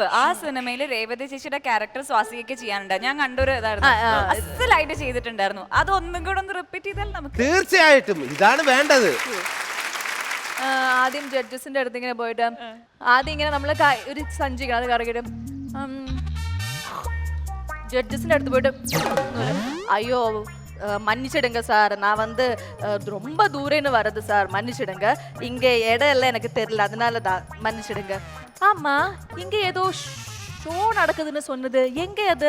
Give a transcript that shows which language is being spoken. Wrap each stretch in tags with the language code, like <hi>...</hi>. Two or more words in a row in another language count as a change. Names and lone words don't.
<ml>ആ സിനിമയില് രേവതി ചേച്ചിയുടെ ക്യാരക്ടർ സ്വാസികയ്ക്ക് ചെയ്യാനുണ്ട്. ഞാൻ കണ്ടൊരു ഇതായിരുന്നു, അസലായിട്ട് ചെയ്തിട്ടുണ്ടായിരുന്നു. അതൊന്നും കൂടെ ഒന്ന് റിപ്പീറ്റ് ചെയ്താൽ നമുക്ക്. തീർച്ചയായിട്ടും ഇതാണ് വേണ്ടത്. ആദ്യം ജഡ്ജസിന്റെ അടുത്ത് ഇങ്ങനെ പോയിട്ട് ആദ്യം ഇങ്ങനെ നമ്മള് ഒരു സഞ്ചി അത് കറക്കിയിട്ട്</ml> <ta>ஜட்ஜஸ்ன்னு எடுத்து போயிட்டு ஐயோ மன்னிச்சிடுங்க சார், நான் வந்து ரொம்ப தூரேன்னு வருது சார், மன்னிச்சிடுங்க, இங்க இடம் எல்லாம் எனக்கு தெரியல, அதனால தான் மன்னிச்சிடுங்க. ஆமா, இங்க ஏதோ ஷோ நடக்குதுன்னு சொன்னது, எங்க அது?</ta>